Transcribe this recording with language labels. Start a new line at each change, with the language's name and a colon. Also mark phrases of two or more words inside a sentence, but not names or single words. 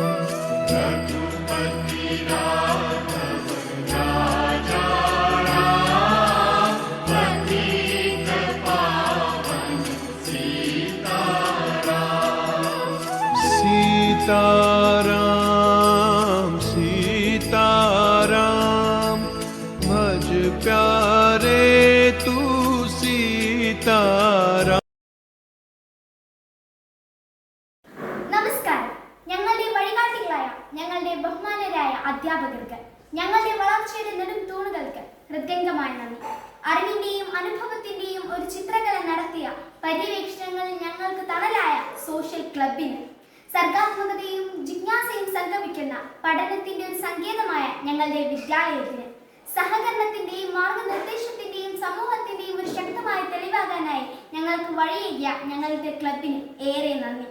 Hindi: रघुपति राघव राजा राम पतित पावन सीताराम। सीताराम सीताराम भज प्यारे तू सीताराम।
Malayalam: നമസ്കാരം. ഞങ്ങളുടെ വഴികാട്ടികളായ ഞങ്ങളുടെ ബഹുമാനരായ അധ്യാപകർക്ക്, ഞങ്ങളുടെ വളർച്ചയുടെ നെടും തൂണുകൾക്ക് ഹൃദയംഗമായ നന്ദി. അറിവിന്റെയും അനുഭവത്തിന്റെയും ഒരു ചിത്രകല നടത്തിയ പര്യവേക്ഷണങ്ങളിൽ ഞങ്ങൾക്ക് തണലായ സോഷ്യൽ ക്ലബിന്, സർഗാത്മകതയും ജിജ്ഞാസയും സംഗമിക്കുന്ന പഠനത്തിന്റെ ഒരു സങ്കേതമായ ഞങ്ങളുടെ വിദ്യാലയത്തിന്, സഹകരണത്തിന്റെയും മാർഗനിർദ്ദേശത്തിന്റെയും സമൂഹത്തിന്റെയും ഒരു ശക്തമായ തെളിവാകാനായി ഞങ്ങൾക്ക് വഴിയേകിയ ഞങ്ങളുടെ ക്ലബിന് ഏറെ നന്ദി.